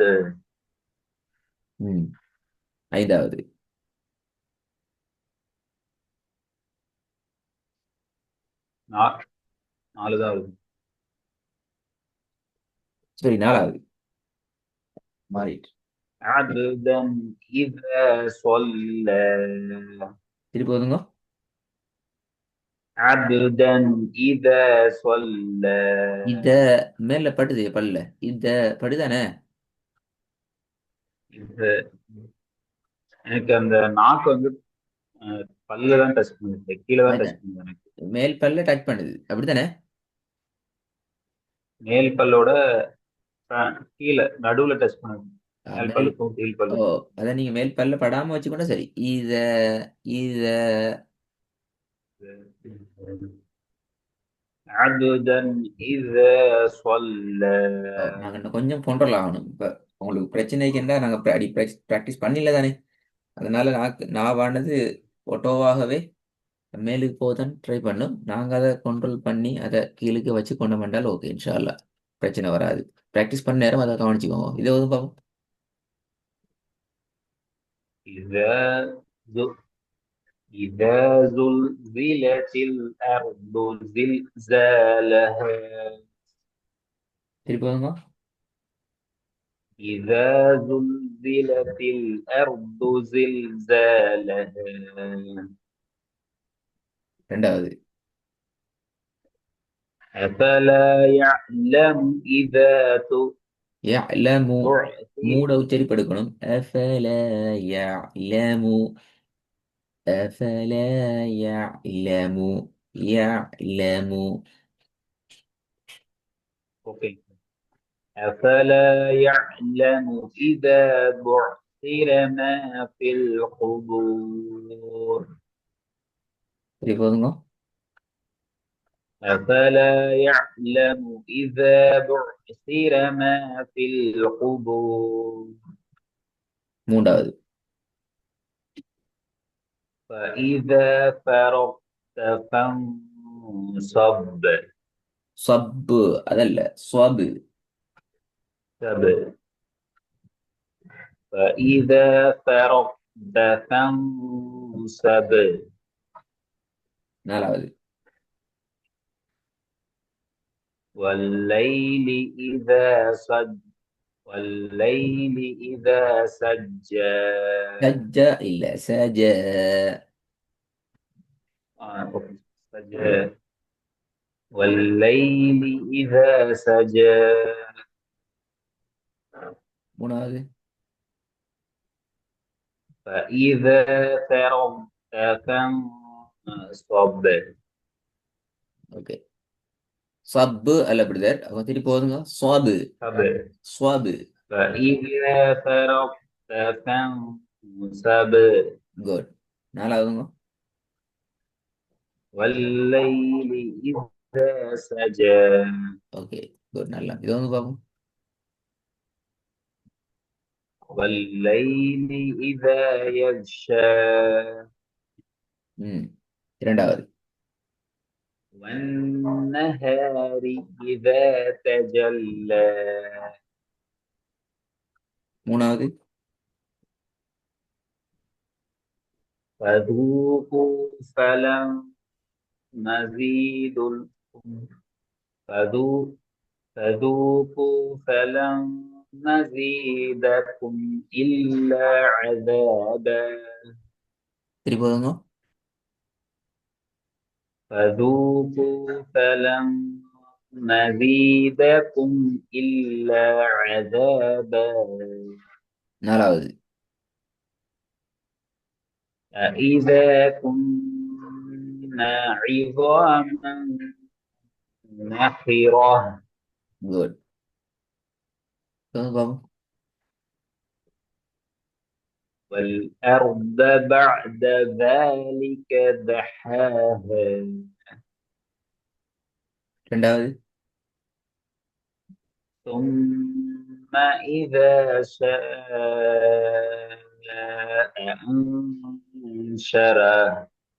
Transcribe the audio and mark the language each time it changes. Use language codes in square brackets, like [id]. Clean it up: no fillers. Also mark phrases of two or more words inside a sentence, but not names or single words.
[ta] ம், ஐந்தாவது. நா- நாலுதான் வருது சரி, நாலாவது மாறிட்டு. [ar] عبدا إذا صلى [ta] திருப்பி போதுங்க. [ar] عبدا إذا صلى [ta] இத மேல படுது பல்ல, இத படுதானே. இது எனக்கு அந்த நாக்கு வந்து பல்ல தான் டச் பண்ணுது கீழே தான் அதான் டச் பண்ணுது எனக்கு மேல் பல்ல டச் பண்ணுது அப்படித்தானே. மேல் பல்லோட கீழே நடுவுல டச் பண்ணுது மேல் மேல். பல்லுக்கும் கீழ் ஓ, பல்லுக்கும் அதான் நீங்க மேல் பல்ல படாம வச்சுக்கொண்டா சரி. இத இத [ar] عبدا إذا صلى [ta] நாங்க இன்னும் கொஞ்சம் கண்ட்ரோல் ஆகணும். இப்ப உங்களுக்கு பிரச்சனைக்கு என்ன, நாங்க அடி ப்ராக்டிஸ் பண்ணல தானே. அதனால நான் வானது ஒட்டோவாகவே மேலுக்கு போதான் ட்ரை பண்ணும். நாங்க அதை கண்ட்ரோல் பண்ணி அதை கீழுக்கு வச்சு கொண்டு வந்தால் ஓகே, [ar] إن شاء الله [ta] பிரச்சனை வராது. ப்ராக்டிஸ் பண்ண நேரம் அதை கவனிச்சுக்கோங்க. இதை வந்து பார்ப்போம். [ar] إذا ز- إذا زلزلت الأرض زلزالها [ta] திருப்பி வாங்க. [ar] إذا زلزلت الأرض زلزالها [ta] ரெண்டாவது. [ar] أفلا يعلم إذا يعلم. بعثر [ta] மூட உச்சரிப்படுக்கணும். [ar] أفلا يعلم. أفلا يعلم. يعلم. أوكي. أفلا يعلم إذا بعثر ما في القبور [ta] திருப்பி வாங்க. [ar] أفلا يعلم إذا بعثر ما في القبور [ta] மூன்றாவது. [ar] فإذا فرغت فانصب [ta] சப்பு அதல்ல, ஸ்வபு. [ar] سب فإذا فرغت فانصب. [ta] நாலாவது. [ar] والليل إذا سج والليل إذا سجى. [ta] சஜ்ஜா இல்ல சஜ. [ar] أوكي. سجى. والليل إذا سجى. [ta] மூணாவது. [ar] فإذا فرغت فانصب. [ta] ஓகே. சப்பு அல்ல பிரதர், அவங்க திருப்பி போதுங்க. சுவாபு. [ar] صب. [ta] சுவாபு. [ar] فإذا فرغت فانصب. [ta] குட். நாலாவதுங்க. [ar] والليل إذا سجى. [en] okay good, [ta] நல்லா. இது வந்து பார்ப்போம். [ar] والليل إذا يغشى. [ta] ம். இரண்டாவது. [ar] والنهار إذا تجلى. [ta] மூணாவது. [ar] فذوقوا فلن نزيدكم. فذو- فذوقوا فلن نزيدكم إلا عذابا. [ta] திருப்பி போதுங்க. [ar] فذوقوا فلن نزيدكم إلا عذابا. [ta] நாலாவது. [ar] أإذا كنا عظاما نخرة. [ta] குட். இது வந்து பார்ப்போம். [ar] والأرض بعد ذلك دحاها. [ta] ரெண்டாவது. [ar] ثم إذا شاء أنشره.